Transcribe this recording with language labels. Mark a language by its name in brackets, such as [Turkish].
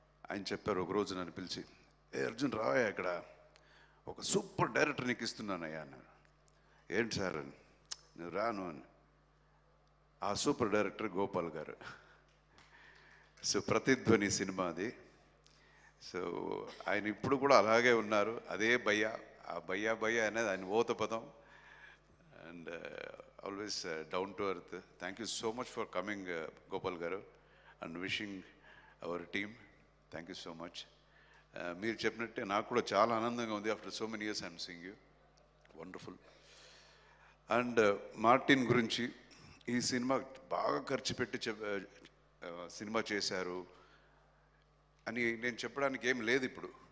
[Telugu] ఆయన చెప్పారు, ఒకరోజు నన్ను పిలిచి, అర్జున్ రావయ్యా, ఇక్కడ ఒక సూపర్ డైరెక్టర్ నీకు ఇస్తున్నానయ్యా అన్నారు. ఏంటి సార్ అని. నేను రాను అని. ఆ సూపర్ డైరెక్టర్ గోపాల్ గారు. సో ప్రతిధ్వని సినిమా అది. సో ఆయన ఇప్పుడు కూడా అలాగే ఉన్నారు, అదే భయ్యా. ఆ భయ్యా అనేది ఆయన ఓత పదం. [English] And always down to earth. Thank you so much for coming, Gopal garu, and wishing our team. Thank you so much. [Telugu] మీరు చెప్పినట్టే నాకు కూడా చాలా ఆనందంగా ఉంది. [English] After so many years I'm seeing you. Wonderful. [Telugu] And Martin గురించి, ఈ cinema బాగా ఖర్చు పెట్టి సినిమా చేశారు అని నేను చెప్పడానికి ఏం లేదు ఇప్పుడు.